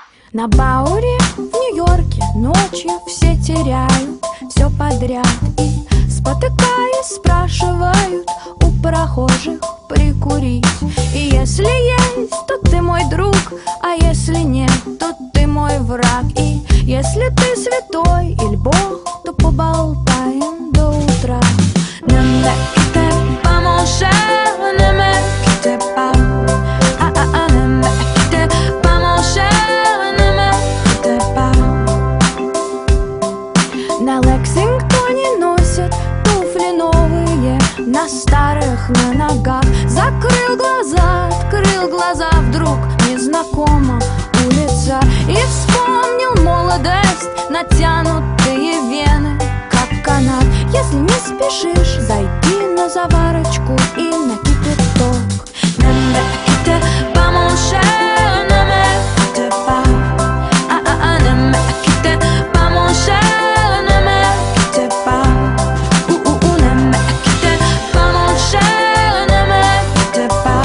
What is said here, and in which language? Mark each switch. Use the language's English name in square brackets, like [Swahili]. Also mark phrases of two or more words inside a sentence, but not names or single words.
[Russian] На Бауре в Нью-Йорке ночью все теряют все подряд и, спотыкаясь, спрашивают у прохожих прикурить. И если есть, то ты мой друг, а если нет, то ты мой враг. И если ты святой или бог, то поболтаем до утра. [French] Ne me quitte pas mon cher, ne me quitte pas. Ne me quitte pas mon cher, ne me quitte pas. [Russian] На Лексингтоне носят туфли новые на старых на ногах. Закрыл глаза, открыл глаза, вдруг незнакома улица. И вспомнил молодость, натянутые вены, как канат. Если не спешишь, зайди на заварочку и на кипяток. [French] Ne me quitte pas mon cher, ne me quitte pas. Ne me quitte pas mon cher, ne me quitte pas. Ne me quitte pas mon cher, ne me quitte pas.